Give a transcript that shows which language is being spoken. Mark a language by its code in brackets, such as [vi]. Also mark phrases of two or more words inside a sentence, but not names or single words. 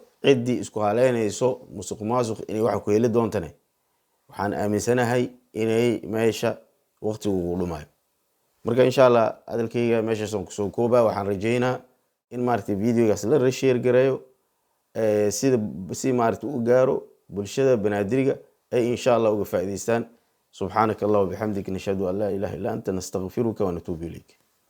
[so] ciddii isku haleynayso musuqmaasuq inay wax ku heli doontane waxaan aaminsanahay inay meesha waqtigu ugu dhumayo. marka [ar] إن شاء الله [so] hadalkayga meeshaas aan kusoo koobaa. waxaan rajeynaa in maaragtay videogaas la share gareeyo si maaragtay u gaaro bulshada banaadiriga ay [ar] إن شاء الله [so] uga faa'iideystaan. [ar] سبحانك الله وبحمدك نشهد أن لا إله إلا أنت نستغفرك ونتوب إليك.